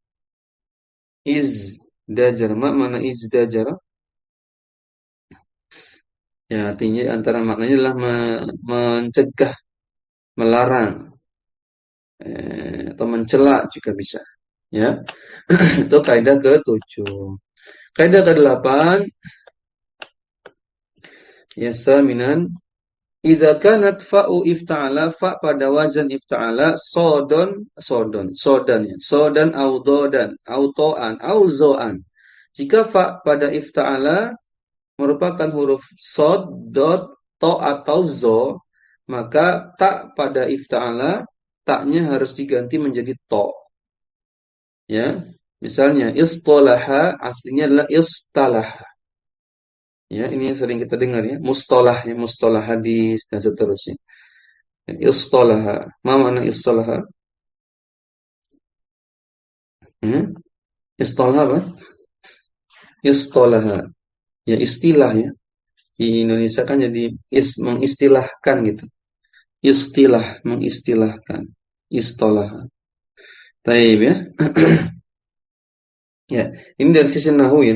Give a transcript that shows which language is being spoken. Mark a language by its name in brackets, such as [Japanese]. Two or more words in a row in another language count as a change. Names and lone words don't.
[Indonesian] Izdajara. Mana izdajara? Ya, artinya antara maknanya adalah mencegah, melarang, atau mencela juga bisa. Ya, itu kaidah ke-7. Kaidah ke-8, [Arabic] ya ثامنًا، إذا كانت فاء افتعل، فا pada وزن افتعل، صادًا ya, صادًا أو ضادًا أو طاءً أو ظاءً. [Indonesian] Jika fa pada ifta'ala merupakan huruf sod, dot, to atau zo, maka tak pada ifta'ala, taknya harus diganti menjadi to. Ya, misalnya istolaha aslinya adalah istalaha. Ya, ini yang sering kita dengar ya, mustalahnya, mustalah hadis dan seterusnya. [Arabic] اصطلح، ما معنى اصطلح? [Indonesian] Istolah apa? Istolaha, ya istilah ya. Di Indonesia kan jadi mengistilahkan gitu. Istilah, mengistilahkan. Istolah. Taib ya. Ya, ini dari sisi nahwu ya.